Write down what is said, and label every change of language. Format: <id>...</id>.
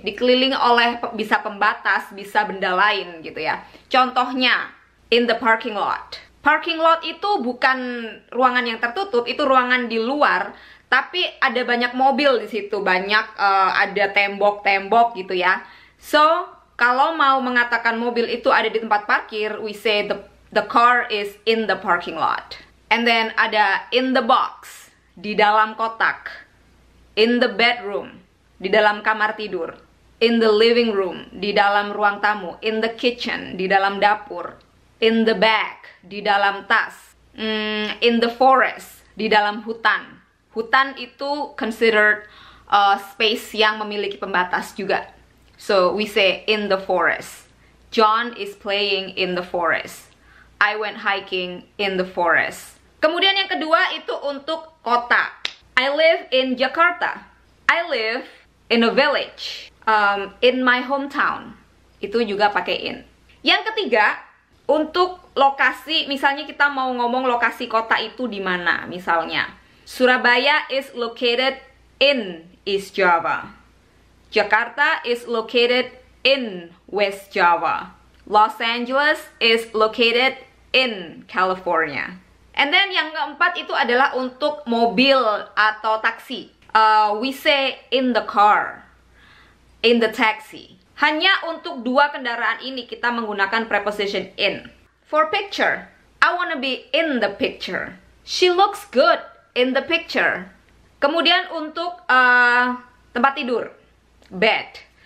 <id>Dikelilingi oleh bisa pembatas, bisa benda lain gitu ya.</id> <en>Contohnya, in the parking lot.</en> <id>Parking lot itu bukan ruangan yang tertutup, itu ruangan di luar. Tapi ada banyak mobil di situ, banyak ada tembok-tembok gitu ya.</id> <en>So,</en> <id>kalau mau mengatakan mobil itu ada di tempat parkir,</id> <en>we say the car is in the parking lot. And then ada in the box,</en> <id>di dalam kotak.</id> <en>In the bedroom,</en> <id>di dalam kamar tidur.</id> <en>In the living room,</en> <id>di dalam ruang tamu.</id> <en>In the kitchen,</en> <id>di dalam dapur.</id> <en>In the bag,</en> <id>di dalam tas.</id> <en>In the forest,</en> <id>di dalam hutan. Hutan itu considered space yang memiliki pembatas juga.</id> <en>So, we say in the forest. John is playing in the forest. I went hiking in the forest.</en> <id>Kemudian yang kedua itu untuk kota.</id> <en>I live in Jakarta. I live in a village. In my hometown.</en> <id>Itu juga pakai in. Yang ketiga, untuk lokasi, misalnya kita mau ngomong lokasi kota itu di mana, misalnya.</id> <en>Surabaya is located in East Java. Jakarta is located in West Java. Los Angeles is located in California. And then</en> <id>yang keempat itu adalah untuk mobil atau taksi.</id> <en>We say in the car, in the taxi.</en> <id>Hanya untuk dua kendaraan ini kita menggunakan preposition in.</id> <en>For picture, I wanna be in the picture. She looks good in the picture.</en> <id>Kemudian untuk tempat tidur, bed.</id>